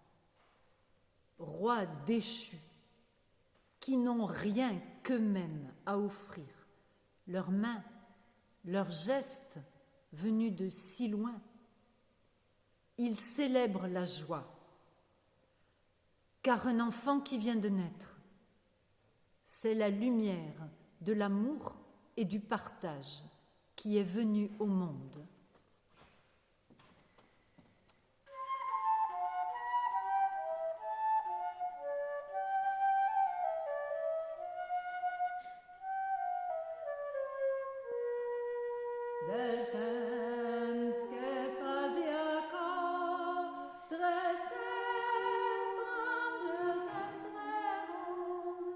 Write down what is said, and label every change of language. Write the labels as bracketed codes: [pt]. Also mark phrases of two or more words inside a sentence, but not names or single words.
[fr] Rois déchus, qui n'ont rien qu'eux-mêmes à offrir, leurs mains, leurs gestes venus de si loin. il célèbre la joie, car un enfant qui vient de naître, c'est la lumière de l'amour et du partage qui est venu au monde. [oc] Del temps que fazia cor, tres estrangers entreron.